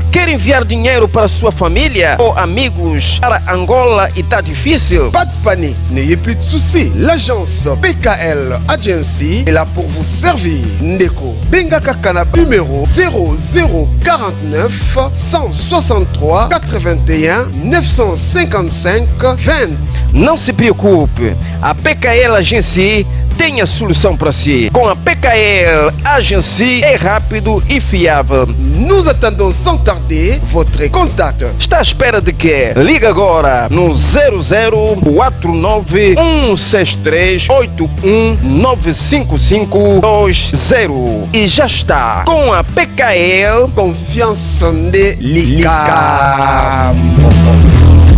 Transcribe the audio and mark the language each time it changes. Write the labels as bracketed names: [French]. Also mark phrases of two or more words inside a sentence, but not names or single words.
[Portuguese] Quer enviar dinheiro para sua família ou amigos para Angola e tá difícil? [French] Pas de panique, n'ayez plus de soucis. L'agence PKL Agency est là pour vous servir. [Lingala] Ndeko Benga Kakana numéro 0049 163 81 955 20. [Portuguese] Não se preocupe, a PKL Agency tem a solução para si. Com a PKL Agency é rápido e fiável. [French] Nous attendons sans tarder votre contact. [Portuguese] Está à espera de quê? Liga agora no 0049 163 8195520 e já está. Com a PKL, [French] Confiance de Lika.